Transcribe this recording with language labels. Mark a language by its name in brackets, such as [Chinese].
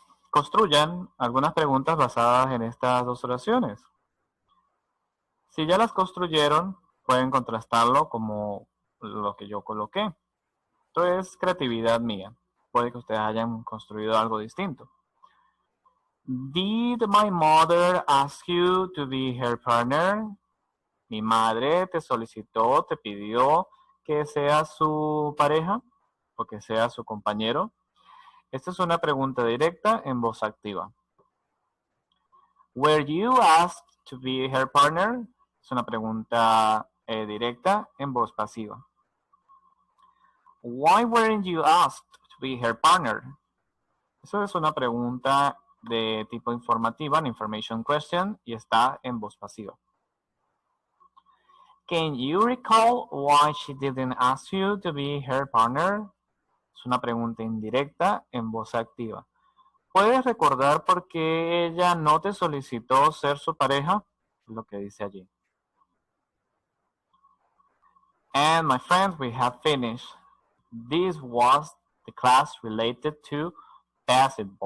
[Spanish] Construyan algunas preguntas basadas en estas dos oraciones. Si ya las construyeron, pueden contrastarlo como lo que yo coloqué. Esto es creatividad mía. Puede que ustedes hayan construido algo distinto. [English] Did my mother ask you to be her partner? [Spanish] Mi madre te solicitó, te pidió que seas su pareja o que seas su compañero. Esta es una pregunta directa en voz activa. [English] Were you asked to be her partner? [Spanish] Es una pregunta directa en voz pasiva. [English] Why weren't you asked to be her partner? [Spanish] Eso es una pregunta de tipo informativa, [English] an information question, [Spanish] y está en voz pasiva. [English] Can you recall why she didn't ask you to be her partner? [Spanish] Es una pregunta indirecta en voz activa. ¿Puedes recordar por qué ella no te solicitó ser su pareja? Lo que dice allí. [English] And my friends, we have finished. This was the class related to passive voice.